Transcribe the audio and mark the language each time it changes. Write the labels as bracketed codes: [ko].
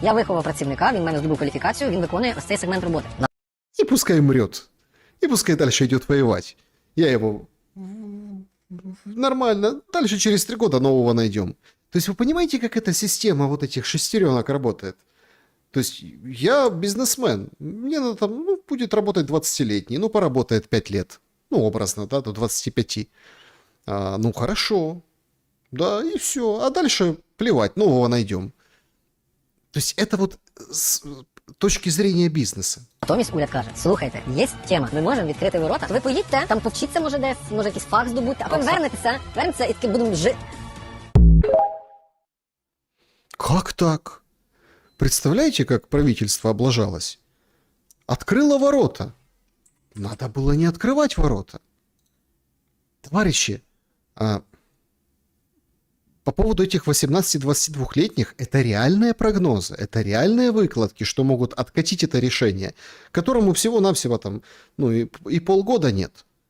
[uk] Я виховав працівника, він в мене здобув кваліфікацію, він виконує ось цей сегмент роботи. [ru] И пускай мрет. И пускай дальше идет воевать. Я его... Нормально. Дальше через 3 года нового найдем. То есть вы понимаете, как эта система вот этих шестеренок работает? То есть я бизнесмен. Мне надо там, будет работать 20-летний. Поработает 5 лет. Образно, да, до 25. Хорошо. Да, и все. А дальше плевать, нового найдем. То есть это вот с точки зрения бізнесу. [uk] Натомість уряд каже, слухайте, є тема, ми можемо відкрити ворота, ви поїдьте, там повчіться, може десь, може якийсь фах здобути, а потім вернетеся і таки будемо жити. [ru] Как так? Представляете, как правительство облажалось? Открыло ворота. Надо было не открывать ворота. Товарищи, по поводу этих 18-22-летних, это реальные прогнозы, это реальные выкладки, что могут откатить это решение, которому всего-навсего там, и полгода нет.